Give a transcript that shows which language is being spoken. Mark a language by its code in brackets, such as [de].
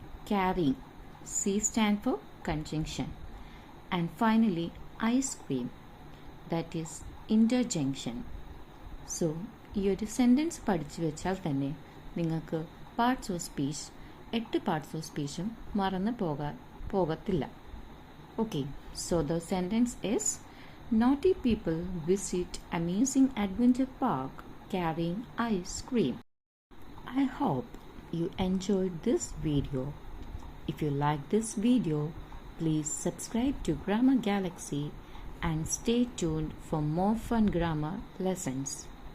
[en] Carrying, C stand for conjunction. And finally ice cream, that is interjunction. [ml] So ഈ ഒരു sentence പഠിച്ചു വെച്ചാൽ തന്നെ നിങ്ങൾക്ക് parts of speech 8 parts of സ്പീച്ചും മറന്നു പോകത്തില്ല. [en] Okay, so the sentence is naughty people visit amusing adventure park carrying ice cream. I hope you enjoyed this video. If you like this video, please subscribe to Grammar Galaxy and stay tuned for more fun grammar lessons.